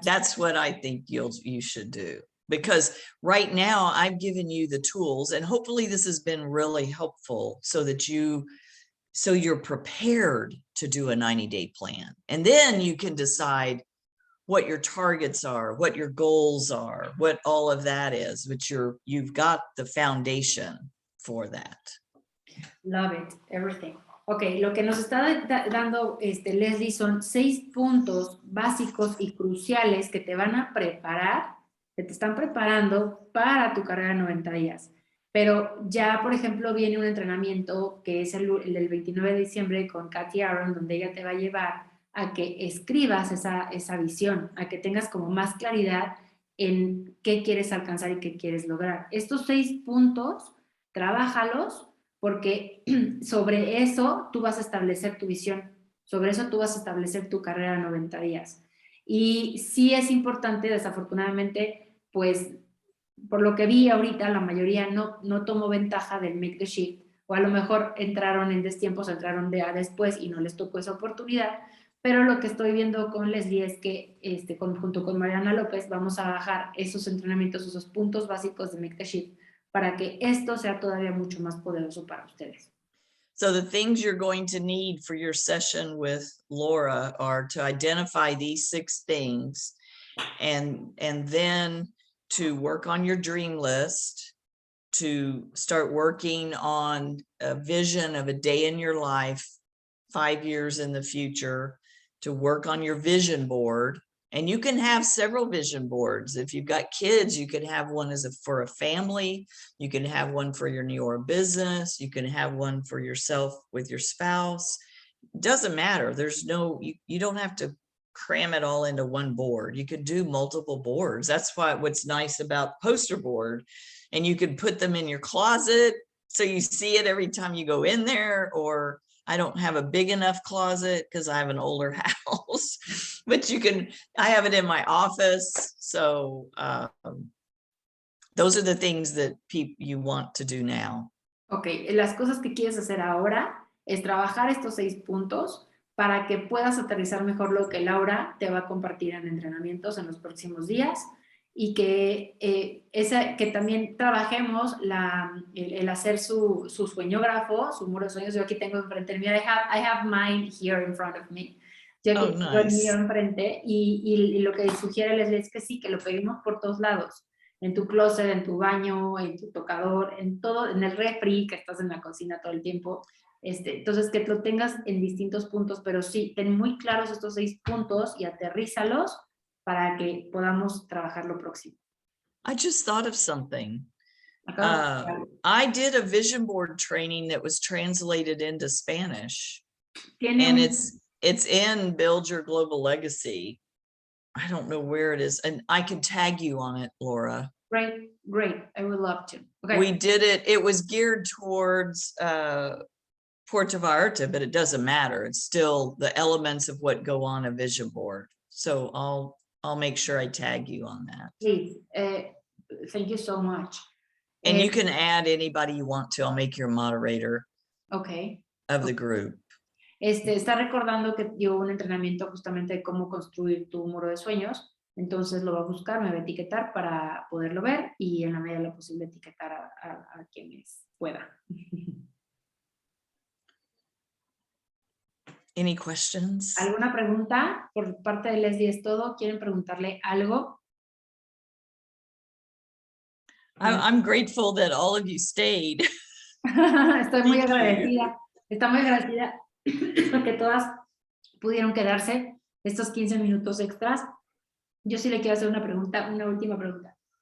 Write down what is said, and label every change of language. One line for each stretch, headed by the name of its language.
English: that's what I think you should do, because right now I've given you the tools, and hopefully this has been really helpful so that you're prepared to do a 90-day plan. And then you can decide what your targets are, what your goals are, what all of that is, but you've got the foundation for that. Love it, everything.
Spanish: Ok, lo que nos está dando Leslie son 6 puntos básicos y cruciales que te van a preparar, que te están preparando para tu carrera de 90 días. Pero ya, por ejemplo, viene un entrenamiento que es el del 29 de diciembre con Katy Aaron, donde ella te va a llevar a que escribas esa visión, a que tengas como más claridad en qué quieres alcanzar y qué quieres lograr. Estos 6 puntos, trabájalos, porque sobre eso tú vas a establecer tu visión, sobre eso tú vas a establecer tu carrera de 90 días. Y sí es importante, desafortunadamente, pues por lo que vi ahorita, la mayoría no tomó ventaja del Make the Shift, o a lo mejor entraron en destiempos, entraron después y no les tocó esa oportunidad, pero lo que estoy viendo con Leslie es que junto con Mariana López vamos a bajar esos entrenamientos, esos puntos básicos de Make the Shift, para que esto sea todavía mucho más poderoso para ustedes.
English: So the things you're going to need for your session with Laura are to identify these 6 things, and then to work on your dream list, to start working on a vision of a day in your life, 5 years in the future, to work on your vision board. And you can have several vision boards. If you've got kids, you could have one for a family. You can have one for your business. You can have one for yourself with your spouse. It doesn't matter. There's you don't have to cram it all into one board. You could do multiple boards. That's what's nice about poster board. And you could put them in your closet so you see it every time you go in there. Or I don't have a big enough closet because I have an older house, but I have it in my office. So those are the things that you want to do now.
Spanish: Ok, las cosas que quieres hacer ahora es trabajar estos 6 puntos para que puedas aterrizar mejor lo que Laura te va a compartir en entrenamientos en los próximos días, y que también trabajemos el hacer su sueñógrafo, su muro de sueños. Yo aquí tengo enfrente el mío,
English: I have mine here in front of me.
Spanish: Yo aquí tengo el mío enfrente, y lo que sugiere Leslie es que sí, que lo peguemos por todos lados, en tu closet, en tu baño, en tu tocador, en todo, en el refri, que estás en la cocina todo el tiempo. Entonces, que lo tengas en distintos puntos, pero sí, ten muy claros estos 6 puntos y aterrízalos para que podamos trabajar lo próximo.
English: I just thought of something. I did a vision board training that was translated into Spanish, and it's in Build Your Global Legacy. I don't know where it is, and I can tag you on it, Laura. Great. I would love to. Okay. We did it. It was geared towards Puerto Vallarta, but it doesn't matter. It's still the elements of what go on a vision board. So I'll make sure I tag you on that. Please. Thank you so much. And you can add anybody you want to. I'll make you a moderator of the group.
Spanish: Está recordando que dio un entrenamiento justamente de cómo construir tu muro de sueños. Entonces lo va a buscar, me va a etiquetar para poderlo ver, y en la medida de lo posible etiquetar a quienes pueda.
English: Any questions?
Spanish: ¿Alguna pregunta? Por parte de Leslie es todo. ¿Quieren preguntarle algo?
English: I'm grateful that all of you stayed.
Spanish: Estoy muy agradecida. Está muy agradecida que todas pudieron quedarse estos 15 minutos extras. Yo sí le quiero hacer una pregunta, una última pregunta.